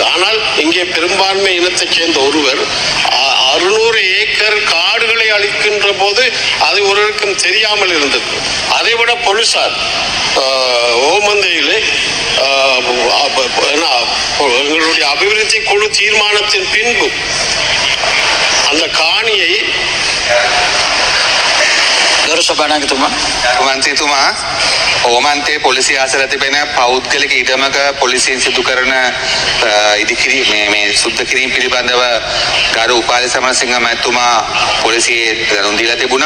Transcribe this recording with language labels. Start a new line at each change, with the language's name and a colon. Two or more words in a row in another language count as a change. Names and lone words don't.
Tamil: ஆனால் இங்கே பெரும்பான்மை இனத்தைச் சேர்ந்த ஒருவர் 600 ஏக்கர் காடுகளை அழிக்கின்ற போது அது ஒருவருக்கும் தெரியாமல் இருந்தது. அதைவிட போலீசார் ஓமந்தையிலே எங்களுடைய அபிவிருத்தி குழு தீர்மானத்தின் பின்பு அந்த காணியை
Sinhala: මන්ත්‍රීතුමා ඕමන්තේ පොලිසිය අසල තිබෙන පෞද්ගලික ඉඩමක පොලිසියෙන් සිදු කරන ඉදිකිරීම මේ සුද්ධ කිරීම පිළිබඳව ගරු උපාලි සමරසිංහ මහත්මයා පොලිසියේ දැනුම් දීලා තිබුණා.